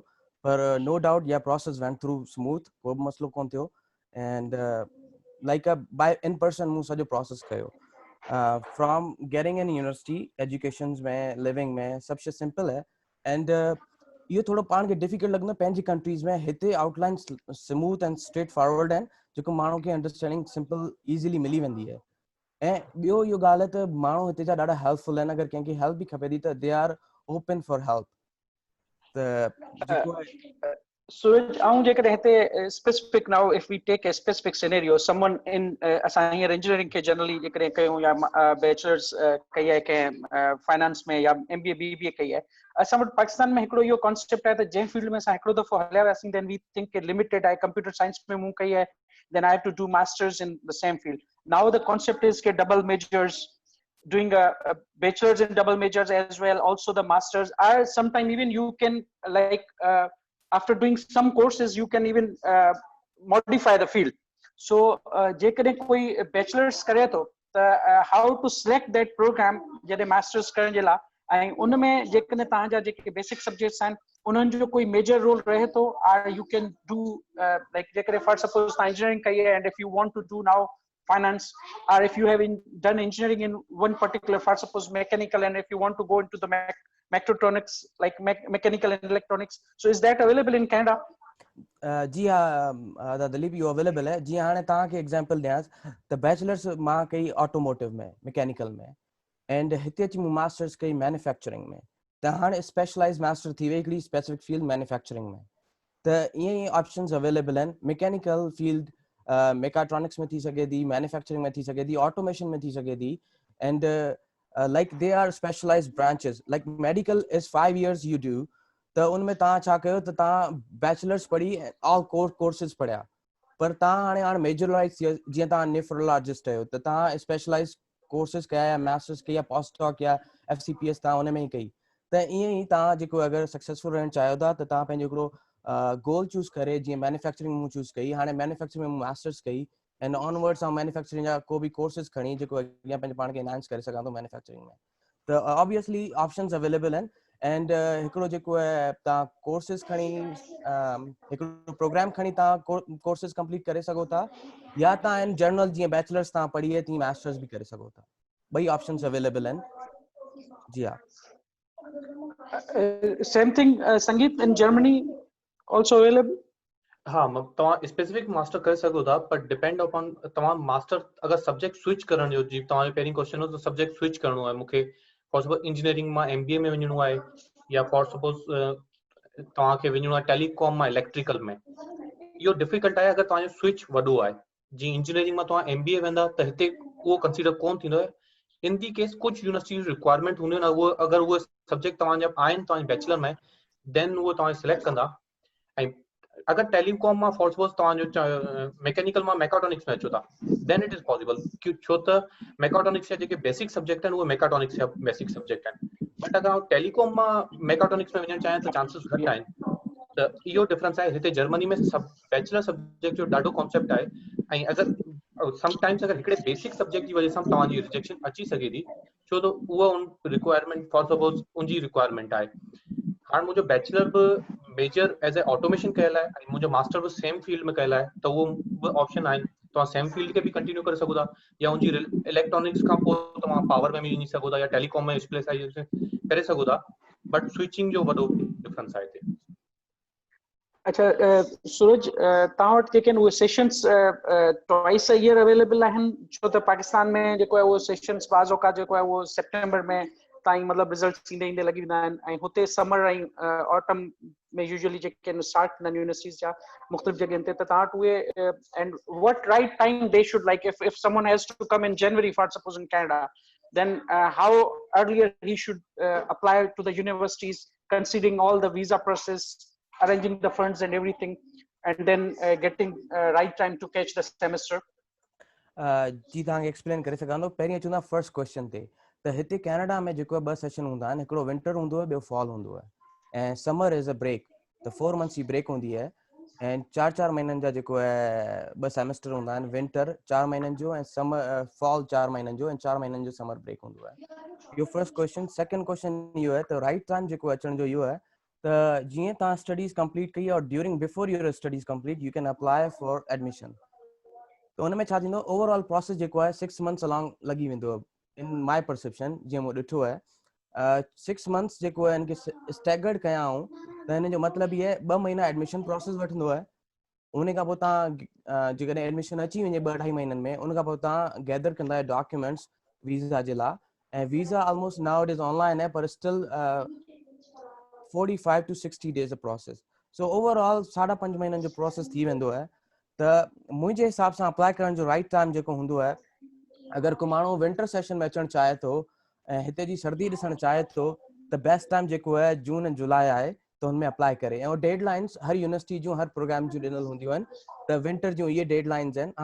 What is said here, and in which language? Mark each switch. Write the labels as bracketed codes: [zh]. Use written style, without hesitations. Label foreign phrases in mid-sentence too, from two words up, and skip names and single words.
[en] पर no doubt ya process went through smooth, [sd] कोई बि मसइलो कोन थियो। [en] and like by in person [sd] मूं सॼो प्रोसेस कयो। [en] from getting in university education में, लिविंग में, [sd] सब शइ सिंपल है। एंड इहो थोरो पाण खे डिफिकल्ट लॻंदो आहे पंहिंजी कंट्रीज़ में। हिते [en] outline smooth and straight forward [sd] आहिनि, जेको माण्हू खे [en] understanding simple easily [sd] मिली वेंदी आहे। ऐं ॿियो इहो ॻाल्हि आहे त माण्हू हिते जा ॾाढा हेल्पफुल आहिनि। अगरि कंहिंखे हेल्प बि खपे थी त [en] they are open for help. [sd] त जेको आहे Suraj, आऊं जेकॾहिं हिते [en] specific now if we take a specific scenario, someone in [sd] असां हींअर इंजीनियरिंग खे जनरली जेकॾहिं कयूं या बैचलर्स कई आहे कंहिं फाइनेंस में या MBA BBA कई आहे, असां वटि पाकिस्तान में हिकिड़ो इहो कॉन्सेप्ट आहे त जंहिं फील्ड में असां हिकिड़ो दफ़ो हलिया वियासीं [en] then we think [sd] लिमिटेड आहे। [en] computer science [sd] में मूं कई आहे, [en] then I have to do masters in the same field. Now the concept is के double majors, doing a bachelor's in double majors as well, also the masters are sometimes even you can like after doing some courses you can even modify the field. [sd] So जेकॾहिं कोई bachelor's करे थो त [en] how to select that program [sd] जॾहिं masters करण जे लाइ, ऐं उन में जेकॾहिं तव्हांजा जेके [en] basic subjects [sd] आहिनि उन्हनि जो कोई [en] major role [sd] रहे थो, [en] or you can do like जेकॾहिं for suppose [sd] तव्हां इंजीनियरिंग कई आहे [en] and if you want to do now finance, or if you have done engineering in one particular, for suppose mechanical, and if you want to go into the mechatronics like mechanical and electronics, so is that available in Canada? [sd] जी हाँ दिलीप, इहो अवेलेबल है। जीअं हाणे तव्हांखे एग्जांपल ॾियांसि त बैचलर्स मां कई ऑटोमोटिव में, मैकेनिकल में, एंड हिते अची मूं मास्टर्स कई मैन्युफैक्चरिंग में। त हाणे [en] specialise master [sd] थी वई हिकिड़ी [en] specific field manufacturing [sd] में। त ईअं ई ऑप्शंस अवेलेबल आहिनि। [en] mechanical field mechatronics [sd] में थी सघे थी, मैन्युफैक्चरिंग में थी सघे थी, ऑटोमेशन में थी सघे थी। [en] and like they are specialised branches. like medical is 5 years you do, [sd] त उनमें तव्हां छा कयो त तव्हां बैचलर्स पढ़ी [en] all courses [sd] पढ़िया, पर तव्हां हाणे मेजरलाइज जीअं तव्हां नेफ्रोलॉजिस्ट आहियो त तव्हां [en] specialise courses [sd] कया या मास्टर्स कई या पोस्टडॉक या FCPS तव्हां उन में ई कई। त ईअं ई तव्हां जेको अगरि सक्सेसफुल रहणु चाहियो था त तव्हां पंहिंजो हिकिड़ो गोल चूज़ करे, जीअं मैन्युफैक्चरिंग मूं चूज़ कई, हाणे मैन्युफैक्चरिंग में मूं मास्टर्स कई, [en] and onwards [sd] ऐं मैन्युफैक्चरिंग जा को बि कोर्सेस खणी जेको अॻियां पंहिंजे पाण खे एनहांस करे सघां थो मैन्युफैक्चरिंग में। त [en] obviously options available [sd] आहिनि। एंड हिकिड़ो जेको आहे तव्हां कोर्सेस खणी हिकिड़ो प्रोग्राम खणी तव्हां कोर्सेस कंप्लीट करे सघो था, या तव्हां [en] in general [sd] जीअं बैचलर्स तव्हां पढ़ी आहे तीअं मास्टर्स बि करे सघो था। ॿई [en] options available [sd] आहिनि। जी हाँ। [en] Same thing, Sangeet, in Germany also available? [sd] हाँ तव्हां [en] specific master [sd] करे सघो था, पर [en] depend upon [sd] तव्हां मास्टर अगर [en] subject switch [sd] करण जो, जी तव्हांजो पहिरीं क्वेश्चन हो त [en] subject switch [sd] करणो आहे मूंखे, [en] for suppose engineering [sd] मां MBA में वञणो आहे, या [en] for suppose [sd] तव्हांखे वञणो आहे टेलीकॉम मां इलेक्ट्रिकल में, इहो डिफिकल्ट आहे अगर तव्हांजो स्विच वॾो आहे। जी इंजीनियरिंग मां तव्हां MBA वेंदा त हिते उहो कंसीडर कोन थींदो आहे। [en] in the case [sd] कुछ [en] university requirement [sd] हूंदियूं आहिनि, उहो अगर उहे सब्जेक्ट तव्हांजा आहिनि तव्हांजे बैचलर में, देन उहो तव्हां सिलेक्ट कंदा। ऐं अगर टेलीकॉम मां [en] for suppose [sd] तव्हांजो मैकेनिकल मां मैकाट्रॉनिक्स में अचो था, [en] then it is possible, [sd] छो त मैकाट्रॉनिक्स जा जेके [en] basic subject [sd] आहिनि उहे मैकाट्रॉनिक्स जा [en] basic subject [sd] आहिनि। बट अगर टेलीकॉम मां मैकाट्रॉनिक्स में वञणु चाहियां त चांसेस घटि आहिनि। त इहो डिफरेंस आहे। हिते जर्मनी में सब [en] bachelor subject [sd] जो ॾाढो कॉन्सेप्ट आहे, ऐं अगर समटाइम्स अगर हिकिड़े बेसिक सब्जेक्ट जी वजह सां तव्हांजी रिजेक्शन अची सघे थी, छो त उहा रिक्वायरमेंट [en] for suppose [sd] उनजी रिक्वायरमेंट आहे। हाणे मुंहिंजो बैचलर बि [en] major as a automation [sd] कयल आहे, ऐं मुंहिंजो मास्टर बि [en] same field [sd] में कयल आहे, त उहो बि ऑप्शन आहिनि। तव्हां [en] same field [sd] खे बि कंटिन्यू करे सघो था, या उनजी इलेक्ट्रॉनिक्स खां पोइ तव्हां पावर में बि वञी सघो था, या टेलीकॉम में स्पेशलाइजेशन करे सघो था। बट स्विचिंग जो वॾो डिफरेंस आहे हिते। अच्छा सूरज, तव्हां वटि जेके आहिनि उहे [en] sessions twice a year available [sd] आहिनि, छो त पाकिस्तान में जेको आहे उहो सेशंस [ur] بعض اوقات [sd] जेको आहे उहो सेप्टेंबर में ताईं मतिलबु रिज़ल्ट ईंदे ईंदे लॻी वेंदा आहिनि, ऐं हुते समर ऐं ऑटम में यूजुअली जेके आहिनि स्टार्ट थींदा आहिनि यूनिवर्सिटीज़ जा मुख़्तलिफ़ जॻहियुनि ते, त तव्हां वटि उहे [en] and what right time they should like if someone has to come in January for suppose in Canada, then how earlier he should apply to the universities, considering all the visa process, arranging the funds and everything, and then getting right time to catch the semester. [sd] जी तव्हांखे एक्सप्लेन करे सघां थो। पहिरीं अचूं था [en] first question [sd] ते, त हिते कैनेडा में जेको ॿ सेशन हूंदा आहिनि, हिकिड़ो विंटर हूंदो आहे, ॿियो फॉल हूंदो आहे, ऐं [en] summer is a break, [sd] त 4 मंथ्स जी ब्रेक हूंदी आहे, ऐं 4 महीननि जा जेको आहे 2 सेमेस्टर हूंदा आहिनि, विंटर 4 महीननि जो ऐं [en] summer fall [sd] 4 महीननि जो, ऐं 4 महीननि जो [en] summer break [sd] हूंदो आहे। [en] इहो first question. second question [sd] इहो आहे त [en] right time [sd] जेको अचण जो इहो आहे त जीअं तव्हां [en] studies complete [sd] कई और [en] during before your studies complete you can apply for admission. [sd] तो उनमें छा थींदो, [en] overall process [sd] जेको आहे [en] 6 months along [sd] लॻी वेंदो [en] in my perception, [sd] जीअं मूं ॾिठो आहे। 6 मंथ्स जेको आहे इनखे स्टैगर्ड कयाऊं त हिन जो मतिलबु इहे 2 महीना [en] admission process [sd] वठंदो आहे। उन खां पोइ तव्हां जेकॾहिं एडमिशन अची वञे 2-2.5 महीननि में, उन खां पोइ तव्हां गैदर कंदा आहियो डॉक्यूमेंट्स वीज़ा जे लाइ, ऐं [en] visa almost now it is online [sd] है, पर [en] still 45 to 60 days of process. [sd] सो ओवरऑल 5.5 महीननि जो प्रोसेस थी वेंदो आहे। त मुंहिंजे हिसाब सां अप्लाई करण जो [en] right time [sd] जेको हूंदो आहे, अगरि को माण्हू [en] winter session [sd] में अचणु चाहे थो ऐं हिते जी सर्दी ॾिसणु चाहे थो, त [en] best time [sd] जेको आहे जून ऐं जुलाई आहे, त हुनमें अप्लाई करे। ऐं डेडलाइंस हर यूनिवर्सिटी जूं हर प्रोग्राम जूं ॾिनल हूंदियूं आहिनि, त विंटर जूं इहे डेडलाइंस आहिनि।